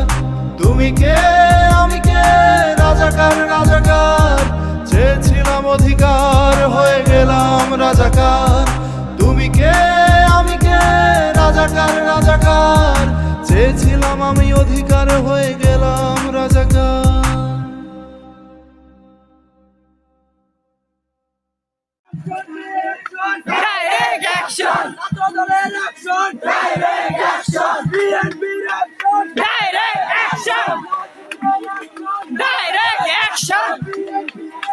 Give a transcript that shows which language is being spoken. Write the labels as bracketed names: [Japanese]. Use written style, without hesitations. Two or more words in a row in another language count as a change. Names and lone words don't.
[Bangla] তুমি কে আমি কে, রাজাকার রাজাকার, চেয়েছিলাম অধিকার হয়ে গেলাম রাজাকার। তুমি কে আমি কে, রাজাকার রাজাকার, চেয়েছিলাম আমি অধিকার হয়ে গেলাম রাজাকার। [English] Direct action! Direct action! Direct action! Direct action!